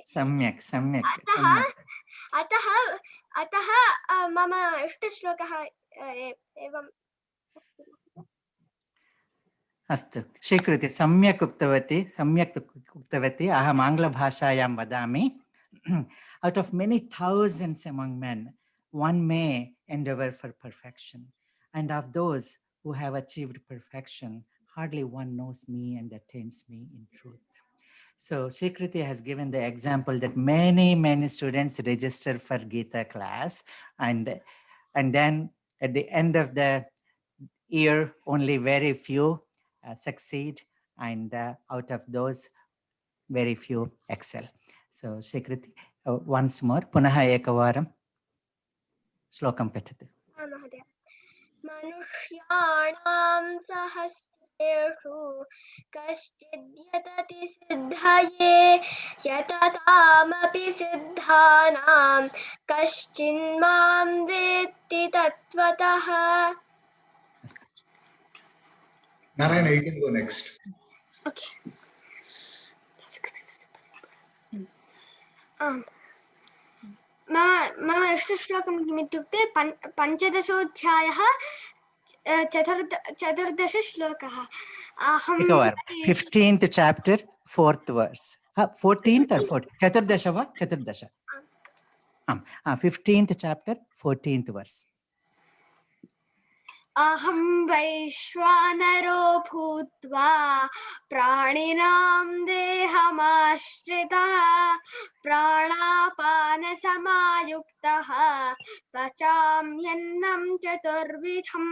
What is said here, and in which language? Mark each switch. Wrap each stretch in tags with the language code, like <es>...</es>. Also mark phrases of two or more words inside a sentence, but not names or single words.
<sa>सम्यक्. अतः मम इष्टश्लोकः एवं अस्तु स्वीकृत्य सम्यक् उक्तवती अहम् आङ्ग्लभाषायां वदामि.</sa> <en>Out of many thousands among men, one may endeavor for perfection, and of those who have achieved perfection, hardly one knows me and attains me in truth. So Shikriti has given the example that many students register for Gita class, and then at the end of the year, only very few succeed, and out of those, very few excel. So Shikriti, once more,</en> <sa>पुनः एकवारं श्लोकं पठतु. मनुष्याणां सहस्रेषु कश्चिद् यतति सिद्धये यततामपि सिद्धानां कश्चिन्मां वेत्ति तत्त्वतः.</sa> <en>Narayana, you can go next. Okay.</en> <sa>मम इष्टश्लोकं किमित्युक्ते पञ्चदशोऽध्यायः चतुर्दश श्लोकः. एकवारं</sa> <en>15th chapter 4th verse. 14th or 14th?</en> <sa>चतुर्दश वा चतुर्दश?</sa> <en>15th chapter 14th verse.</en> <sa>अहं वैश्वानरो भूत्वा प्राणिनां देहमाश्रितः प्राणापानसमायुक्तः पचाम्यन्नं चतुर्विधम्.</sa>